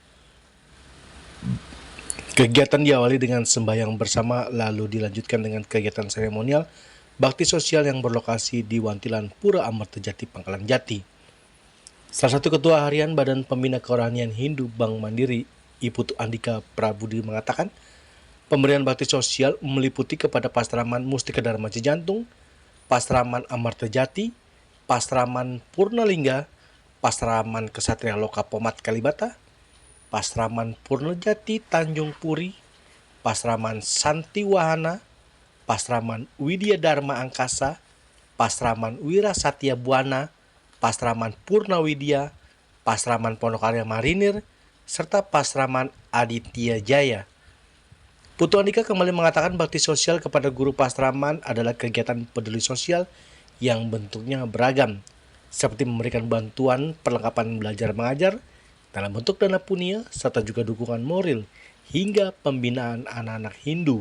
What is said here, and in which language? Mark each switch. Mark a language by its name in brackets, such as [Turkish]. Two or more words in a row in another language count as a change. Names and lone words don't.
[Indonesian] Kegiatan diawali dengan sembahyang bersama, lalu dilanjutkan dengan kegiatan seremonial bakti sosial yang berlokasi di Wantilan Pura Amertajati, Pangkalan Jati. Salah satu Ketua Harian Badan Pembina Kerohanian Hindu Bank Mandiri, Putu Andika Prabudi mengatakan, pemberian bakti sosial meliputi kepada Pasraman Mustika Dharma Cijantung, Pasraman Amertajati, Pasraman Purnalingga, Pasraman Kesatria Loka Pomat Kalibata, Pasraman Purnajati Tanjung Puri, Pasraman Santi Wahana, Pasraman Widya Dharma Angkasa, Pasraman Wira Satya Buana, Pasraman Purnawidya, Pasraman Pondokarya Marinir, serta Pasraman Aditya Jaya. Putu Andika kembali mengatakan bakti sosial kepada guru pasraman adalah kegiatan peduli sosial yang bentuknya beragam, seperti memberikan bantuan perlengkapan belajar mengajar dalam bentuk dana punia, serta juga dukungan moral hingga pembinaan anak-anak Hindu.